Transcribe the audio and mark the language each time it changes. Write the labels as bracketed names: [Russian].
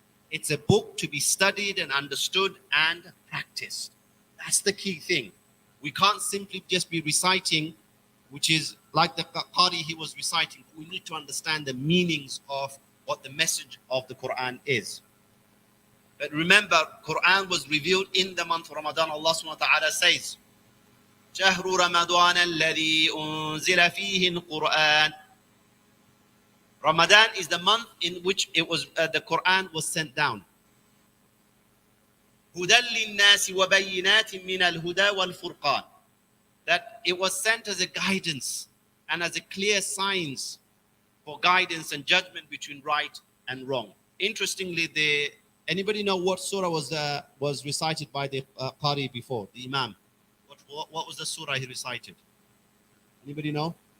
[English] It's a book to be studied and understood and practiced. That's the key thing. We can't simply just be reciting, which is like the Qari he was reciting. We need to understand the meanings of what the message of the Quran is. But remember, Quran was revealed in the month of Ramadan. Allah subhanahu wa ta'ala says, [Arabic] شهر رمضان الذي أنزل فيه القرآن. [English] Ramadan is the month in which the Quran was sent down. [Arabic] هدى للناس وبينات من الهدى والفرقان. [English] That it was sent as a guidance and as a clear signs for guidance and judgment between right and wrong. Interestingly, anybody know what surah was recited by the Qari before, the Imam? What was the surah he recited? Anybody know?